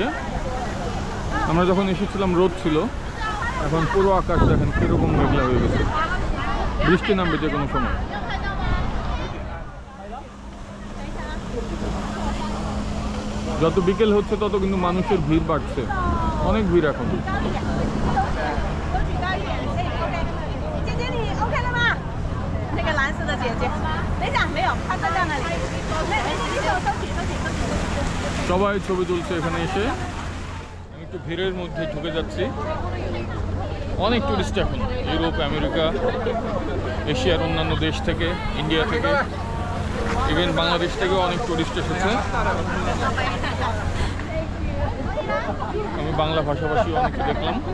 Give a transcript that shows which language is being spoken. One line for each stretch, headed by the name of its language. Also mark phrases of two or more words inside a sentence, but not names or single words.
Bangla: আমরা যখন এসেছিলাম রোদ ছিল, এখন পুরো আকাশ দেখেন কীরকম মেঘলা হয়ে গেছে, বৃষ্টি নামবে যে কোনো সময়। যত বিকেল হচ্ছে তত কিন্তু মানুষের ভিড় বাড়ছে, অনেক ভিড় এখন।
Chinese: 姐姐，你 OK 了吗？那个蓝色的姐姐，等一下，没有，她在那里。你手收起，收起，收起。
Bangla: সবাই ছবি তুলছে এখানে এসে। আমি একটু ভিড়ের মধ্যে ঢুকে যাচ্ছি। অনেক টুরিস্ট এখন ইউরোপ, আমেরিকা, এশিয়ার অন্যান্য দেশ থেকে, ইন্ডিয়া থেকে, ইভেন বাংলাদেশ থেকেও অনেক টুরিস্ট এসেছে। আমি বাংলা ভাষাভাষী অনেকে দেখলাম।